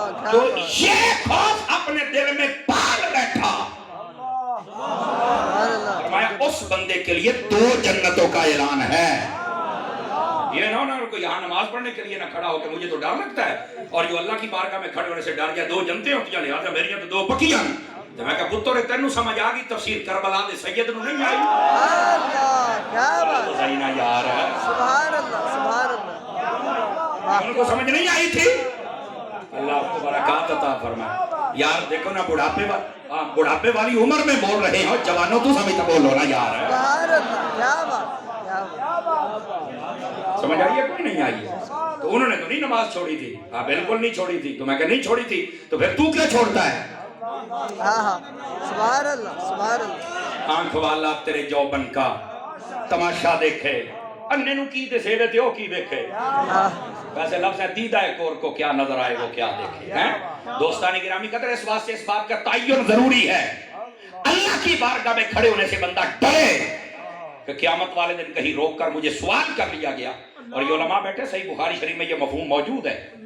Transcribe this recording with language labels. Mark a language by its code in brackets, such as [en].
[ur] تو یہ خوف اپنے دل میں پال بیٹھا, فرمایا اس بندے کے لیے 2 جنتوں کا اعلان ہے. یہ نہ ہونا کوئی یہاں نماز پڑھنے کے لیے نہ کھڑا ہو کہ مجھے تو ڈر لگتا ہے, اور جو اللہ کی بارگاہ میں کھڑے ہونے سے ڈر گیا 2 جنتیں ہوتی ہیں لہٰذا [pa] میریاں تو 2 پکیاں. تو میں کہا پتر تینوں سمجھ آ گئی تفسیر کربلا دے سید نو نہیں آئی. [ur] کیا بات, صحیح نہ یار, سبحان اللہ سبحان اللہ. ان کو سمجھ نہیں آئی تھی. اللہ آپ کو برکات عطا فرمائے. یار دیکھو نا بڑھاپے والی عمر میں بول رہے ہو, جوانوں تو سمجھ بولو نا یار. سبحان اللہ. کیا بات کیا بات. سمجھ آئیے کوئی نہیں آئی ہے. تو انہوں نے تو نہیں نماز چھوڑی تھی, ہاں بالکل نہیں چھوڑی تھی. تو میں کہ نہیں چھوڑی تھی تو پھر تو کیا چھوڑتا ہے. ہاں سبحان اللہ سبحان اللہ. آنکھ والا تیرے جوبن کا تماشا دیکھے, [pa] اننے نو کی دے سیوے تے او کی دیکھے. [ur] ویسے لفظ ہے دیدہ کور کو کیا نظر آئے وہ کیا دیکھے. دوستانی گرامی قدر, اس واسطے اس بات کا تعین ضروری ہے. اللہ کی بارگاہ میں کھڑے ہونے سے بندہ ڈرے کہ قیامت والے دن کہیں روک کر مجھے سوال کر لیا گیا. اور یہ علماء بیٹھے, صحیح بخاری شریف میں یہ مفہوم موجود ہے.